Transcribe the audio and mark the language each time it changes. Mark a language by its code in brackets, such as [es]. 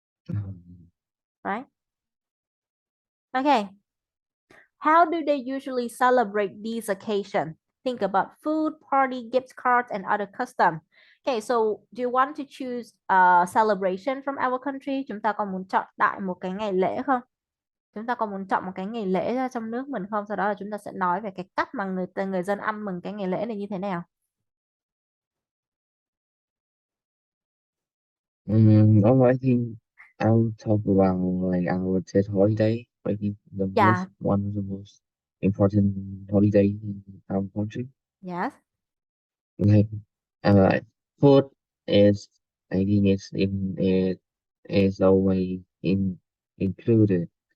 [en] Um, right? Okay. How do they usually celebrate these occasions? Think about food, party, gift cards, and other custom. Okay, so do you want to choose a celebration from our country? [vi] Chúng ta có muốn chọn đại một cái ngày lễ không? Chúng ta có muốn chọn một cái ngày lễ ra trong nước mình không? Sau đó là chúng ta sẽ nói về cái cách mà người dân ăn mừng cái ngày lễ này như thế nào. [en] I think I'll talk about like our Tet holiday. I think the Yeah, most one of the most important holiday in our country. yes. Like uh, food is I think it is always included.